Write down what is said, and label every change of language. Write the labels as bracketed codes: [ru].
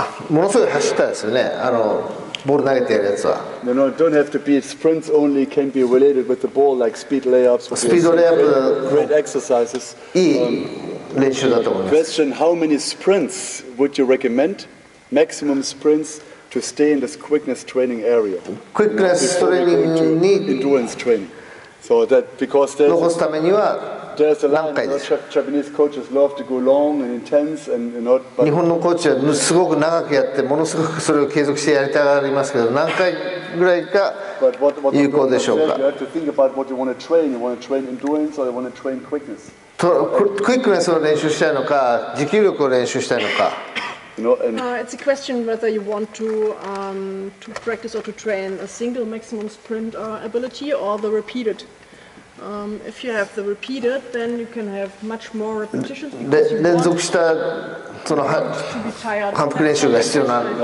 [ja] ものすごい走ったですよね。ボール投げてやるやつは。 [en] No, don't have to be sprints only. Can be related with the ball, like speed layups. [ja] スピードレイアップ [en] great exercises. [ja] いい練習だと思います。 [en] Question: How many sprints would you recommend? Maximum sprints to stay in this quickness training area. Quickness training [ja] に [en] endurance training. So that because there's [ja] 残すためには [en] there's a line. [ja] 何回です。 [en] Japanese coaches love to go long and intense and but [ja] 日本のコーチはすごく長くやってものすごくそれを継続してやりたがりますけど何回ぐらいが有効でしょうか。 [en] You have to think about what you want to train. You want to train endurance or you want to train quickness. [ja] クイックネスを練習したいのか持久力を練習したいのか。 [en] It's a question whether you want to practice or to train a single maximum sprint ability or the repeated. If you have the repeated, then you can have much more repetitions. [ja] 連続したその反復練習が必要な。